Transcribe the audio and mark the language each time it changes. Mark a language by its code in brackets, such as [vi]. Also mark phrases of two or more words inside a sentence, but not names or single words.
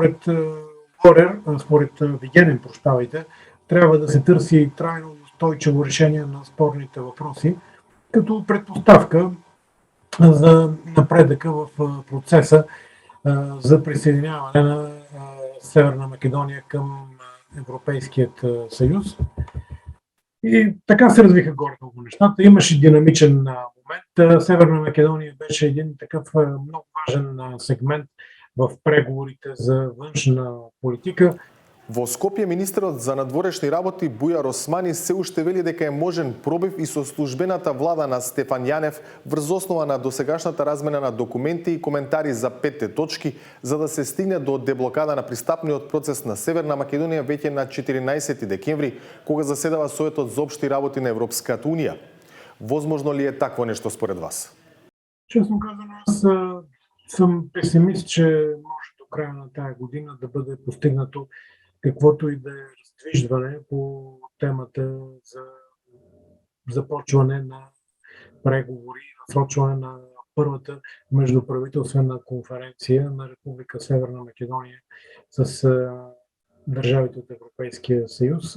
[bg] Според Вигенин, трябва да се търси трайно и устойчиво решение на спорните въпроси, като предпоставка за напредъка в процеса за присъединяване на Северна Македония към Европейският съюз. И така се развиха горе-долу нещата. Имаше динамичен момент. Северна Македония беше един такъв много важен сегмент в преговорите за външна политика. [mk] Во Скопје министерот за надворешни работи Бујар Османи се уште вели дека е можен пробив и со службената влада на Стефан Јанев врз основа на досегашната размена на документи и коментари за 5 точки, за да се стигне до деблокада на пристапниот процес на Северна Македонија веќе на 14 декември, кога заседава Советот за општи работи на Европската унија. Возможно ли е такво нешто според вас? [bg] Честно казано, аз съм песимист, че може до края на тая година да бъде постигнато каквото и да е раздвижване по темата за започване на преговори, насрочване на първата междуправителствена конференция на Република Северна Македония с държавите от Европейския съюз.